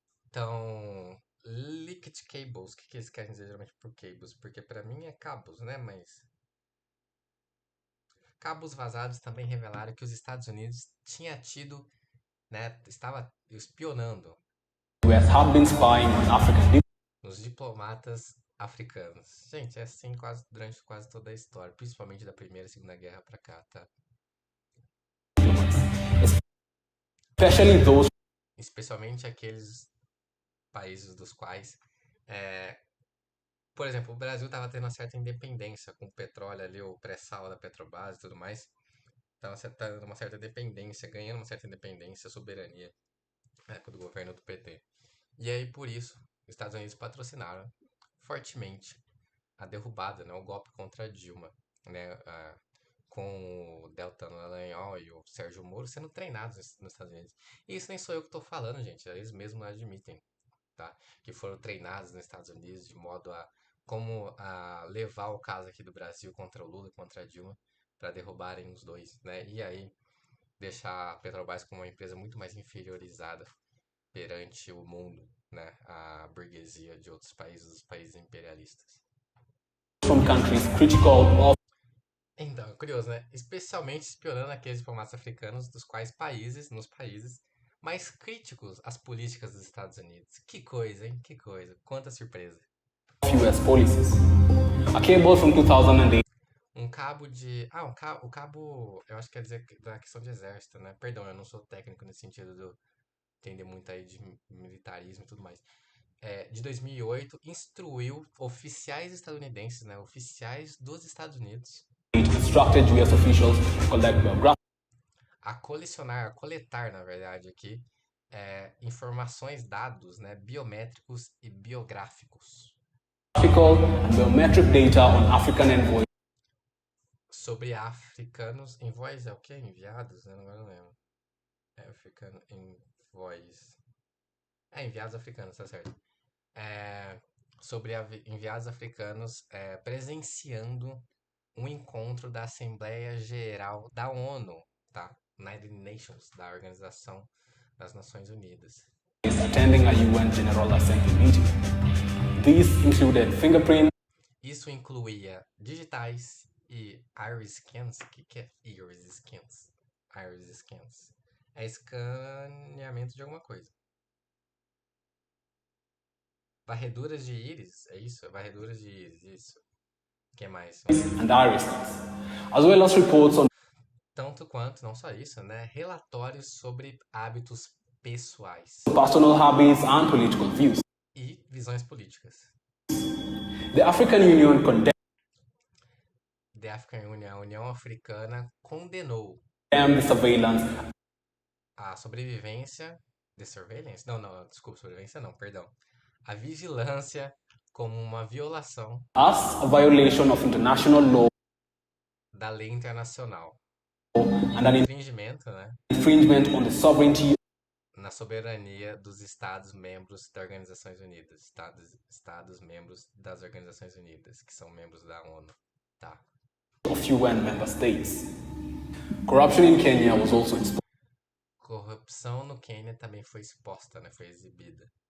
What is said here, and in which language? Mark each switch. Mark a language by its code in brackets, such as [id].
[pt] Então, [en] leaked cables, [pt] o que eles querem dizer geralmente por cables? Porque pra mim é cabos, né? Mas cabos vazados também revelaram que os Estados Unidos tinha tido, né? Estava espionando [en] US have been spying on African [pt] nos diplomatas africanos. Gente, é assim durante quase toda a história, principalmente da Primeira e Segunda Guerra pra cá, tá? [en] diplomats, especially those [pt] Especialmente aqueles países dos quais, é, por exemplo, o Brasil estava tendo uma certa independência com o petróleo ali, o pré-sal da Petrobras e tudo mais. Estava tendo uma certa dependência, ganhando uma certa independência, soberania, na época do governo do PT. E aí, por isso, os Estados Unidos patrocinaram fortemente a derrubada, né, o golpe contra a Dilma, né, com o Deltan Dallagnol e o Sérgio Moro sendo treinados nos Estados Unidos. E isso nem sou eu que estou falando, gente, eles mesmos admitem, tá? Que foram treinados nos Estados Unidos de modo a levar o caso aqui do Brasil contra o Lula, contra a Dilma, para derrubarem os dois, né? E aí deixar a Petrobras como uma empresa muito mais inferiorizada perante o mundo, né? A burguesia de outros países, os países imperialistas. [en] from countries critical of [pt] Então, é curioso, né? Especialmente espionando aqueles diplomatas africanos nos países mais críticos às políticas dos Estados Unidos. Que coisa, hein? Que coisa. Quanta surpresa. [en] US policies. A cable from 2008 [pt] Um cabo de. O cabo. Eu acho que quer dizer da questão de exército, né? Perdão, eu não sou técnico nesse sentido de eu entender muito aí de militarismo e tudo mais. De 2008, instruiu oficiais estadunidenses, né? Oficiais dos Estados Unidos [en] instructed US officials to collect [pt] a coletar, na verdade, aqui, informações, dados, né? Biométricos e biográficos [en] biographical and biometric data on African envoys [pt] sobre africanos. Envoys é o quê? Enviados? Eu não lembro. [en] African envoys. [pt] Enviados africanos, tá certo. Sobre enviados africanos presenciando um encontro da Assembleia Geral da ONU, tá? United Nations, da Organização das Nações Unidas. [en] attending a UN General Assembly meeting. These included fingerprint [pt] Isso incluía digitais e iris scans. O que é iris scans? Iris scans. É escaneamento de alguma coisa. Varreduras de íris, é isso? Varreduras de íris, isso. que mais? [en] and Irishcans, as well as reports on [pt] Tanto quanto, não só isso, né? Relatórios sobre hábitos pessoais [en] personal hobbies and political views. [pt] e visões políticas. [en] The African Union [pt] The African Union, a União Africana, condenou [en] condemned the surveillance [pt] a sobrevivência. [en] The surveillance? [pt] Não, não, desculpa, sobrevivência não, perdão. A vigilância como uma violação [en] as a violation of international law [pt] da lei internacional e [en] and um an [pt] infringimento, né, [en] infringement on the sovereignty [pt] na soberania dos Estados membros das Organizações Unidas. Estados membros das Organizações Unidas, que são membros da ONU. Tá. [en] of UN member states. Corruption in Kenya was also exposed. [pt] Corrupção no Quênia também foi exposta, né, foi exibida.